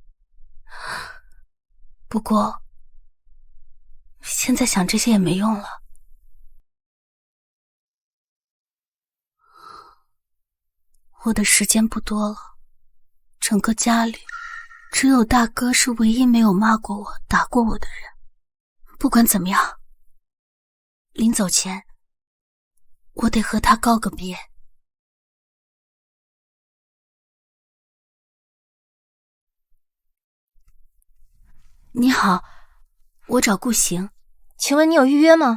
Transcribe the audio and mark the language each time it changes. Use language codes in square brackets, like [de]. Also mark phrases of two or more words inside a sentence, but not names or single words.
[zh] 不過現在想這些也沒用了。我的時間不多了，整個家裡只有大哥是唯一沒有罵過我、打過我的人。不管怎麼樣，臨走前我得和他告個別。你好，我找顧行。請問你有預約嗎？